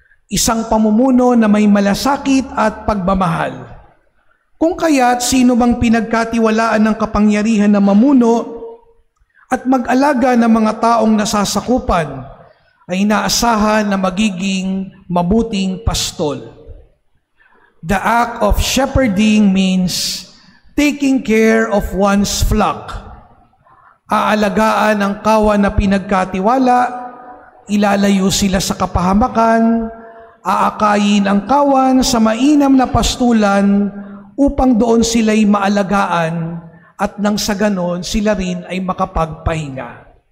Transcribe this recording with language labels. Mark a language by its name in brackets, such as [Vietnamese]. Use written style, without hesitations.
[Filipino] Isang pamumuno na may malasakit at pagmamahal. Kung kaya't sino bang pinagkatiwalaan ng kapangyarihan na mamuno at mag-alaga ng mga taong nasasakupan ay inaasahan na magiging mabuting pastol. [English] The act of shepherding means taking care of one's flock. [Filipino] Aalagaan ang kawan na pinagkatiwala, ilalayo sila sa kapahamakan, aakayin ang kawan sa mainam na pastulan upang doon sila'y maalagaan at nang sa ganon sila rin ay makapagpahinga.